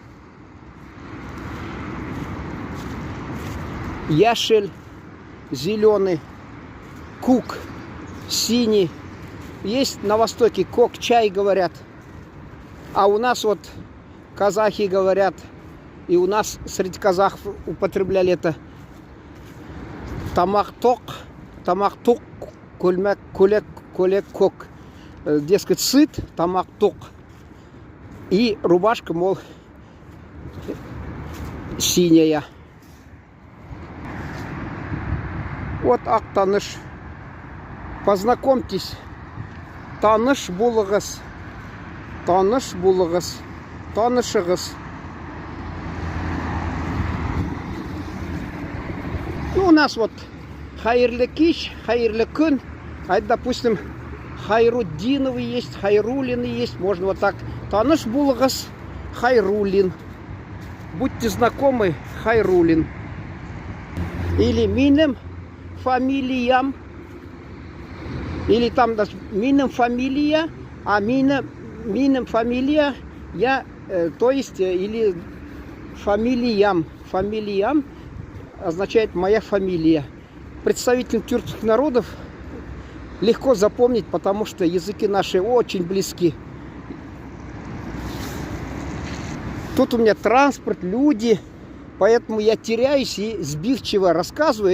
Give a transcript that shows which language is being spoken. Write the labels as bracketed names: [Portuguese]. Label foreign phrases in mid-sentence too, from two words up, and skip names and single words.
[Russian] Яшель, зеленый. Кук, синий. Есть на востоке кок, чай говорят. А у нас вот казахи говорят, и у нас среди казахов употребляли это [Kazakh] тамақ-тоқ, көлмәк, көлек, кок. [Russian] Дескать, сыт, тамақ-тоқ. И рубашка, мол, синяя. Вот Актаныш. [Tatar] Познакомьтесь. Таныш булыгыз. Таныш булыгыз. Танышыгыз. [Russian] Ну, у нас вот [Tatar] хайырлы кич, хайырлы күн. [Russian] А это, допустим, Хайруддиновый есть, Хайрулин есть. Можно вот так. [Tatar] Таныш булыгыз, Хайрулин. [Russian] Будьте знакомы, Хайрулин. [Tatar] Или минем фамилиям. [Russian] Или там даже [Tatar] минем фамилия, [Russian] а [Tatar] минем фамилия, [Russian] я, то есть, или фамилиям. Фамилиям означает моя фамилия. Представителям тюркских народов легко запомнить, потому что языки наши очень близки. Тут у меня транспорт, люди, поэтому я теряюсь и сбивчиво рассказываю.